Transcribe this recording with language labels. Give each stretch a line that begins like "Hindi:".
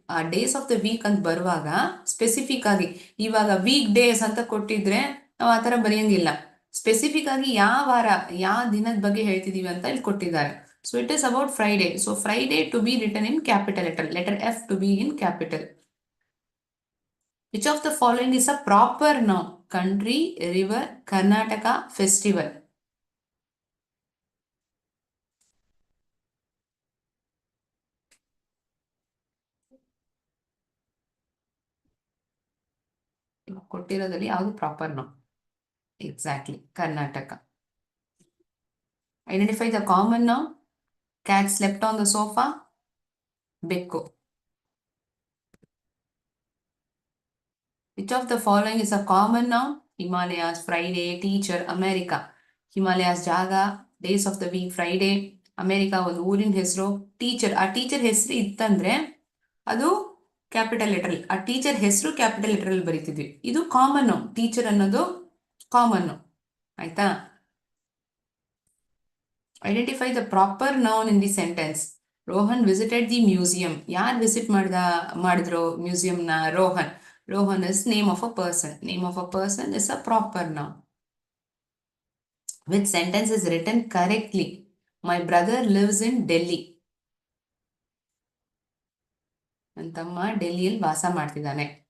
Kannada: ಆ
English: days of the week
Kannada: ಅಂತ ಬರುವಾಗ ಸ್ಪೆಸಿಫಿಕ್ ಆಗಿ, ಇವಾಗ ವೀಕ್ ಡೇಸ್ ಅಂತ ಕೊಟ್ಟಿದ್ರೆ ನಾವು ಆತರ ಬರೆಯಂಗಿಲ್ಲ. ಸ್ಪೆಸಿಫಿಕ್ ಆಗಿ ಯಾವ ವಾರ, ಯಾವ ದಿನದ ಬಗ್ಗೆ ಹೇಳ್ತಿದೀವಿ ಅಂತ ಇಲ್ಲಿ ಕೊಟ್ಟಿದ್ದಾರೆ.
English: So it is about Friday. So Friday to be return in capital letter, letter F to be in capital. Which of the following is a proper noun? Country, river, Karnataka, festival.
Kannada: ಕೊಟ್ಟಿರೋದಲ್ಲಿ ಯಾವುದು proper noun? Exactly, Karnataka.
English: Identify the common noun. Cat slept on the sofa. ಬೆಕ್ಕು. Which of the following is a common noun? Himalayas, Friday, teacher, America.
Kannada: Himalayas ಜಾಗ,
English: days of the week Friday,
Kannada: America ಒಂದು ಊರಿನ ಹೆಸರು, teacher. ಆ teacher ಹೆಸರು ಇತ್ತಂದ್ರೆ ಅದು capital letter. ಆ ಟೀಚರ್ ಹೆಸರು ಕ್ಯಾಪಿಟಲ್ ಲೆಟರ್ ಅಲ್ಲಿ ಬರೀತಿದ್ವಿ. ಇದು ಕಾಮನ್ ನೌನ್. ಟೀಚರ್ ಅನ್ನೋದು ಕಾಮನ್ ನೌನ್. ಆಯ್ತಾ?
English: Identify the proper noun in the sentence. Rohan visited the museum.
Kannada: ಯಾರು ವಿಸಿಟ್ ಮಾಡಿದ್ರು ಮ್ಯೂಸಿಯಂನ? Rohan.
English: Rohan is name of a person. Name of a person is a proper noun. Which sentence is written correctly? My brother lives in Delhi.
Kannada: ನನ್ನ ತಮ್ಮ ಡೆಲ್ಲಿಯಲ್ಲಿ ವಾಸ ಮಾಡ್ತಿದ್ದಾನೆ.